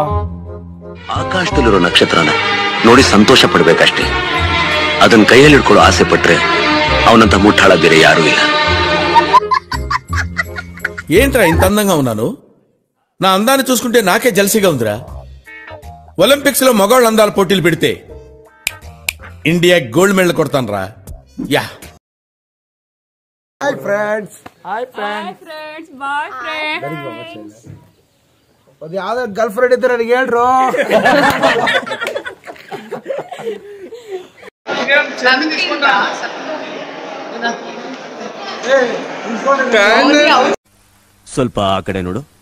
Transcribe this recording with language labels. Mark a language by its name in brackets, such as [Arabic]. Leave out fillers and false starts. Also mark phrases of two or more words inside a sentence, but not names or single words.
[Kannada] ಆಕಾಶದಲ್ಲಿರೋ ನಕ್ಷತ್ರನ ನೋಡಿ ಸಂತೋಷ ಪಡ್ಬೇಕಷ್ಟೇ ಅದನ್ನ ಕೈಯಲ್ಲಿ ಹಿಡ್ಕೊಳ್ಳೋ ಆಸೆ ಪಟ್ರೆ ಅವನಂತ ಮುಟ್ಟಾಳ ಬೇರೆ ಯಾರೂ ಇಲ್ಲ [Telugu] ఏంట్రా ఇంత అందంగా ఉన్నాను నా అందాన్ని చూసుకుంటే నాకే జలసిగా ఉందిరా ఒలింపిక్స్ లో మగవాళ్ళ అందాల పోటీలు పెడితే ఇండియా [English] gold medal [Telugu] కొడతానరా యా [English] hi friends bye friends [Kannada] ಅದು ಯಾವ್ದು [English] girl friend [Kannada] ಇದ್ರೆ ನನಗೆ ಹೇಳ್ರು ಸ್ವಲ್ಪ ಆ ಕಡೆ ನೋಡು